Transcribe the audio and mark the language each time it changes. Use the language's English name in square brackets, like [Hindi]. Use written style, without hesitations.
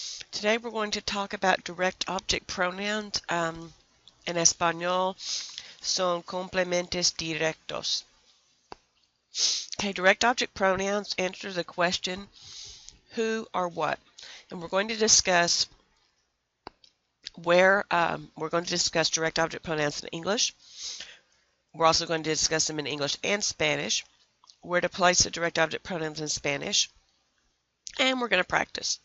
[English] Today we're going to talk about direct object pronouns. [Spanish] En español son complementos directos. [English] Okay, direct object pronouns answer the question who or what. And we're going to discuss direct object pronouns in English. We're also going to discuss them in English and Spanish, where to place the direct object pronouns in Spanish, and we're going to practice.